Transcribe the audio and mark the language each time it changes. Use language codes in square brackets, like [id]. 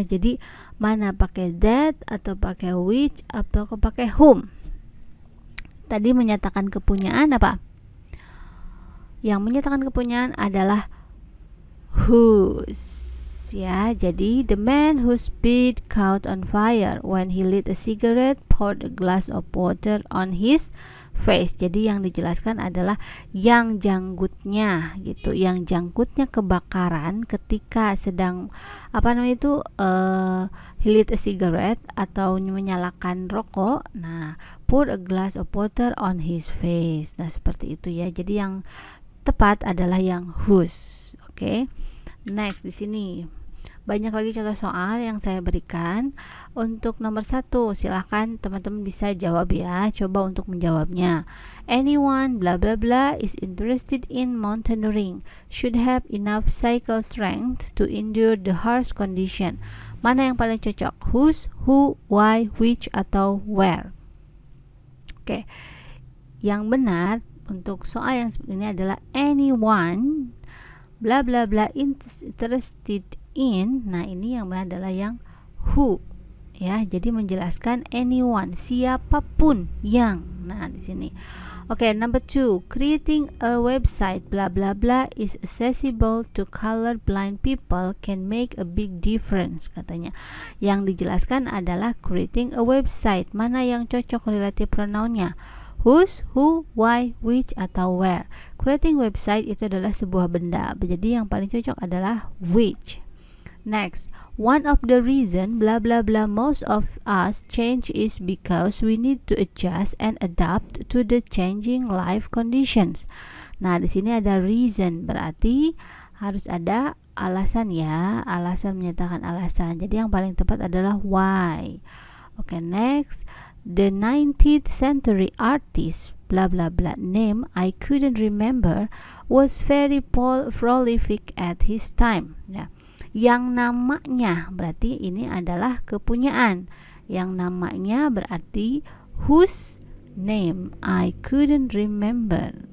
[id] Jadi mana pakai that atau pakai which atau pakai whom. Tadi menyatakan kepunyaan apa? Yang menyatakan kepunyaan adalah whose ya. [en] Jadi the man whose bird caught on fire when he lit a cigarette poured a glass of water on his face. [id] Jadi yang dijelaskan adalah yang janggutnya gitu, yang janggutnya kebakaran ketika sedang [en] he lit a cigarette [id] atau menyalakan rokok. [en] Nah, pour a glass of water on his face. [id] Nah, seperti itu ya. Jadi yang tepat adalah yang whose. Oke. Next di sini banyak lagi contoh soal yang saya berikan. Untuk nomor 1, silahkan teman-teman bisa jawab ya. Coba untuk menjawabnya. [en] Anyone bla bla bla is interested in mountaineering should have enough cycle strength to endure the harsh condition. [id] Mana yang paling cocok? [en] Whose, who, why, which, atau where? [id] Oke. Yang benar untuk soal yang seperti ini adalah [en] anyone bla bla bla interested in. [id] Nah, ini yang benar adalah yang who ya. Jadi menjelaskan anyone, siapapun yang. Nah, di sini. [en] Oke, number 2, creating a website bla bla bla is accessible to color blind people can make a big difference katanya. [id] Yang dijelaskan adalah creating a website. Mana yang cocok relative pronounnya? [en] Whose, who, why, which, atau where. [id] Creating website itu adalah sebuah benda. Jadi yang paling cocok adalah which. [en] Next, one of the reason bla bla bla most of us change is because we need to adjust and adapt to the changing life conditions. [id] Nah, di sini ada reason, berarti harus ada alasan ya. Alasan menyatakan alasan. Jadi yang paling tepat adalah why. Oke, next. [en] The 19th century artist bla bla bla name I couldn't remember was very prolific at his time ya. [id] Yang namanya berarti ini adalah kepunyaan. Yang namanya berarti [en] whose name I couldn't remember.